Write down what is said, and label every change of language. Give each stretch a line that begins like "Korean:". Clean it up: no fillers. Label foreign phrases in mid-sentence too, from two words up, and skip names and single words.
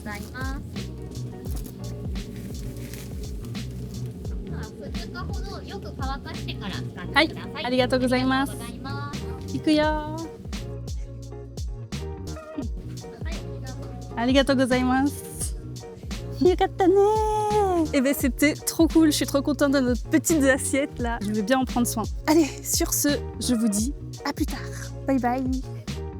Japanese: ありがとうございます。2日ほどよく乾かしてから使ってください。はい、ありがとうございますありがとうございます。行くよー。はい、ありがとうございます。よかったねー.
French: Eh ben c'était trop cool, je suis trop contente de notre petites assiettes là. Je vais bien en prendre soin. Allez, sur ce, je vous dis à plus tard. Bye bye.